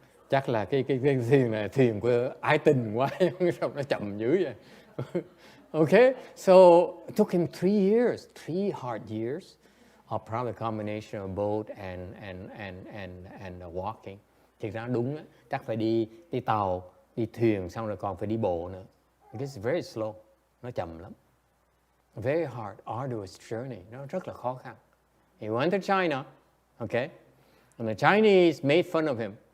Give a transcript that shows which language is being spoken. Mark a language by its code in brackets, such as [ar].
[vi] Chắc là cái thuyền này thuyền của ái tình quá, sao nó chậm dữ vậy. [en] Okay, so it took him 3 years, 3 hard years of probably a combination of boat and walking. [vi] Thực ra đúng đó, chắc phải đi tàu, đi thuyền, xong rồi còn phải đi bộ nữa. [en] It's very slow, [vi] nó chậm lắm. [en] Very hard, arduous journey, [vi] nó rất là khó khăn. [en] He went to China, okay, and the Chinese made fun of him.